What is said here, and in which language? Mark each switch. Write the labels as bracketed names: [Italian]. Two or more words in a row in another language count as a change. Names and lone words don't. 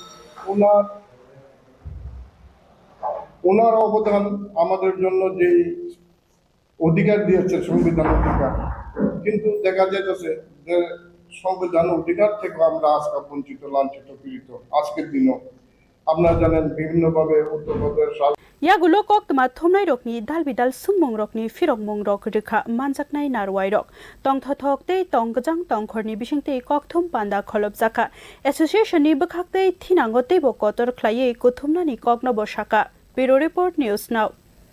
[Bangla] ওনার অবদান আমাদের জন্য যে অধিকার দিয়েছে সংবিধান অধিকার কিন্তু দেখা যাচ্ছে যে সংবিধান অধিকার থেকে আমরা আজকে বঞ্চিত লাঞ্ছিত পীড়িত আজকের দিনও আপনারা জানেন বিভিন্নভাবে উত্তরপ্রদেশ [Kok Borok] Yagulo Koktma Thomnai Rokni Dalbidal Sungmung Rokni Firokmung Rok Rikha Manjaknai Narwai Rok Tongthothok Te Tongjang Tongkhorni Bisingte Kokthum Panda Kholop Jaka Association ni Bakhakte Thinango Tebo Kotor Khlaye Kuthumnani Koknobo Shaka [English] Bureau Report News Now